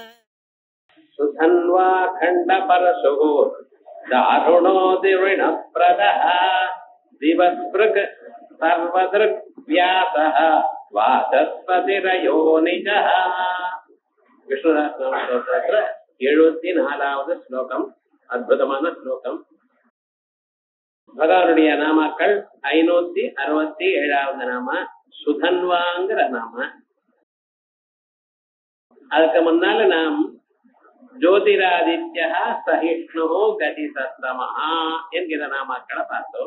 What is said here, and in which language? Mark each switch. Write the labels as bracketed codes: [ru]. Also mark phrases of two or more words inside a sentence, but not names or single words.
[sa] सुधन्वा खंड परशुः दारुणो दिविणप्रदः दिवस्पृग सर्वदृक् व्यासः वाचस्पतिरयोनिजः विष्णुदासस्तोत्र [ta] 74வது ஸ்லோகம். அற்புதமான ஸ்லோகம். பகவானுடைய நாமாக்கள் 567வது நாம சுதன்வாங்கிற நாம. அதுக்கு முன்னால நாம் ஜோதிராதித்யா சகிஷ்ணு கதி சத்தமஹா என்கிற நாமாக்களை பார்த்தோம்.